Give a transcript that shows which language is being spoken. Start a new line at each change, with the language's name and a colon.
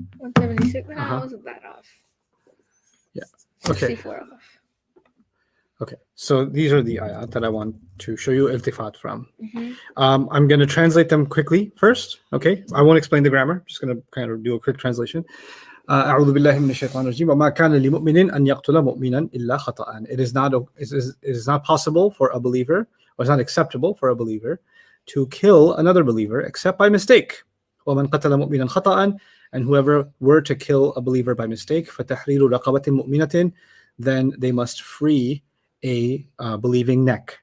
English: 176? No, wasn't that off. Yeah. Okay. 64 off. Okay. So these are the ayat that I want to show you iltifat from. Mm-hmm. I'm going to translate them quickly first. Okay. I won't explain the grammar. Just going to kind of do a quick translation.
Arabic: أعوذ بالله من الشيطان الرجيم وما كان لمؤمن أن يقتل مؤمنا إلا خطأ.
English: It is not possible for a believer, or it's not acceptable for a believer to kill another believer except by mistake.
Arabic: ومن قتل مؤمنا خطأ,
English: and whoever were to kill a believer by mistake,
Arabic: فتحرير رقبة مؤمنة,
English: then they must free a believing neck.